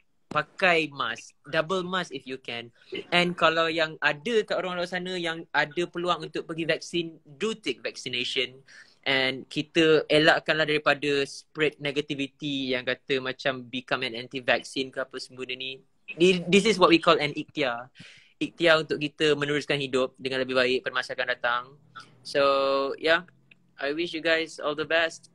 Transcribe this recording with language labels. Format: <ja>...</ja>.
<ms>Pakai mask,</ms> <en>double mask if you can.</en> <ms>And kalau yang ada kat orang luar sana yang ada peluang untuk pergi vaksin,</ms> <en>do take vaccination.</en> <ms>And kita elakkanlah daripada</ms> <en>spread negativity</en> <ms>yang kata macam</ms> <en>become an anti-vaccine</en> <ms>ke apa semua ni.</ms> <en>This is what we call an ikhtiar.</en> <ms>Ikhtiar untuk kita meneruskan hidup dengan lebih baik pada masa akan datang.</ms> <en>So yeah, I wish you guys all the best.</en>